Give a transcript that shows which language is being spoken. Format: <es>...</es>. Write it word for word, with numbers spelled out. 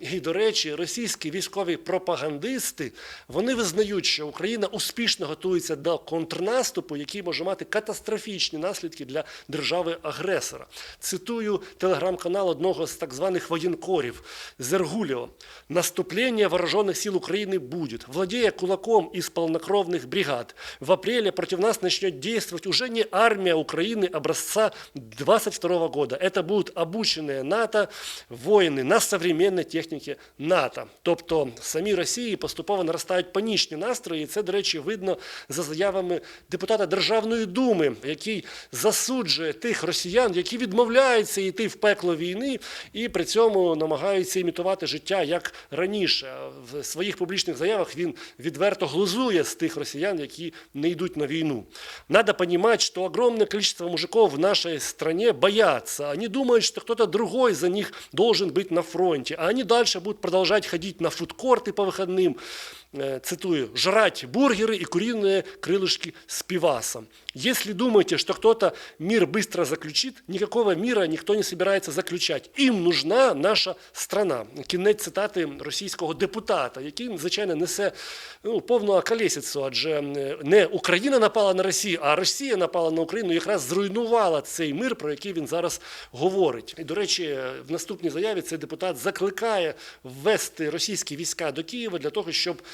<uk>І, до речі, російські військові пропагандисти, вони визнають, що Україна успішно готується до контрнаступу, який може мати катастрофічні наслідки для держави-агресора. Цитую телеграм-канал одного з так званих воєнкорів Зергулева.</uk> <ru>«Наступление вооруженных сил Украины будет. Владея кулаком из полнокровных бригад, в апреле против нас начнет действовать уже не армия Украины образца двадцать второго года. Это будут обученные НАТО воїни на современной техніці НАТО».</ru> <uk>Тобто самі Росії поступово наростають панічні настрої, і це, до речі, видно за заявами депутата Державної Думи, який засуджує тих росіян, які відмовляються йти в пекло війни і при цьому намагаються намагаються імітувати життя, як раніше. В своїх публічних заявах він відверто глузує з тих росіян, які не йдуть на війну.</uk> <ru>Надо понимать, что огромное количество мужиков в нашей стране боятся. Они думают, что кто-то другой за них должен быть на фронте. А они дальше будут продолжать ходить на фудкорты по выходным, цитую, «жрать бургеры и куриные крылышки с пивасом». Если думаете, что кто-то мир быстро заключит, никакого мира никто не собирается заключать. Им нужна наша страна.</ru> <uk>Кінець цитати російського депутата, який, звичайно, несе ну, повну околесицю, адже не Україна напала на Росію, а Росія напала на Україну і якраз зруйнувала цей мир, про який він зараз говорить. І, до речі, в наступній заяві цей депутат закликає ввести російські війська до Києва для того, щоб</uk>